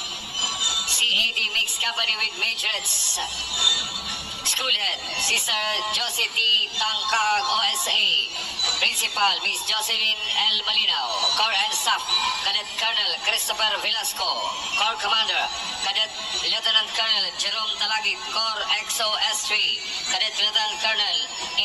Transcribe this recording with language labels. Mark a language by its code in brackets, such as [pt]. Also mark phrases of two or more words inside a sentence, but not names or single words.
[en] CAD Mixed Company with Majorettes. School Head, Sister Josie T. Tangkag, OSA. Principal, Miss Jocelyn L. Malinaw. Corps and Staff, Cadet Colonel Christopher Velasco. Corps Commander, Cadet Lieutenant Colonel Jerome Talagit, Corps XO S3. Cadet Lieutenant Colonel A.